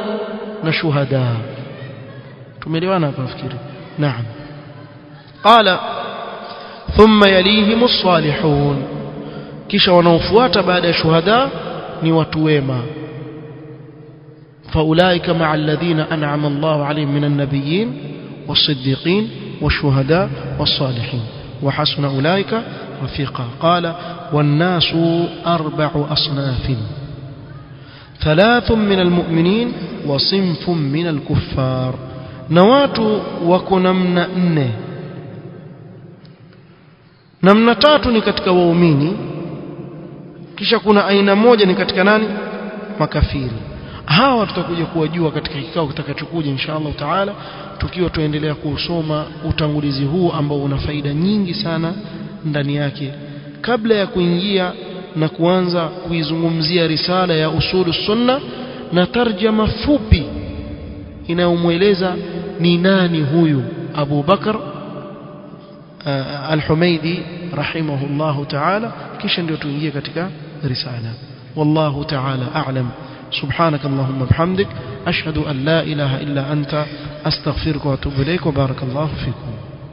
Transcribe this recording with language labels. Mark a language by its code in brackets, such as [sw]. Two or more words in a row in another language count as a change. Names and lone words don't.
[sw] Na shuhada. Tumeelewana hapa nafikiri? Naam. [ar] قال ثم يليهم الصالحون, [sw] kisha wanaofuata baada ya shuhada ni watu wema. [ar] فأولئك مع الذين أنعم الله عليهم من النبيين والصديقين والشهداء والصالحين وحسن أولئك رفيقا. قال والناس أربعة أصناف، ثلاثة من المؤمنين وصنف من الكفار. [sw] Na watu wako namna nne. Namna tatu ni katika waumini, kisha kuna aina moja ni katika nani? Makafiri. Hawa tutakuja kuwajua katika kikao kitakachokuja [ar] إن شاء الله تعالى, [sw] tukiwa tuendelea kusoma utangulizi huu ambao una faida nyingi sana ndani yake, kabla ya kuingia na kuanza kuizungumzia risala ya usulu sunna na tarjama fupi inayomweleza ni nani huyu Abu Bakr al-Humaydi [ar] رحمه الله تعالى, [sw] kisha ndio tuingie katika risala. [ar] والله تعالى أعلم. سبحانك اللهم وبحمدك أشهد أن لا إله إلا أنت أستغفرك وأتوب إليك وبارك الله فيكم.